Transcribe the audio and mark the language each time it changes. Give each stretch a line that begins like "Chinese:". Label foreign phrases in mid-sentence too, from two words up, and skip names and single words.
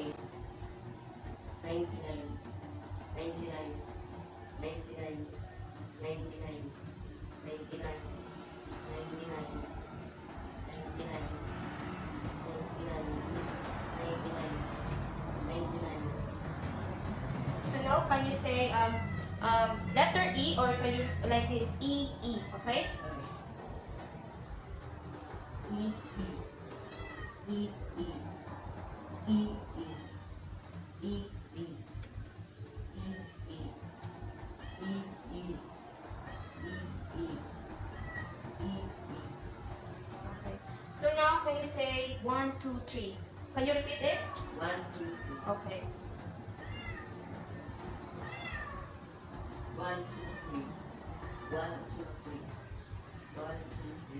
English: 99, 99, 99, 99, 99, 99, 99. So now, can you say letter E, or can you like this, E, E, okay? E, E, E, E, E, E, E, E, E, E, E, E, Okay. So now, can you say 1, 2, 3? Can you repeat it? 1, 2, 3. Okay. 1, 2, 3. 1, 2, 3. 1, 2, 3.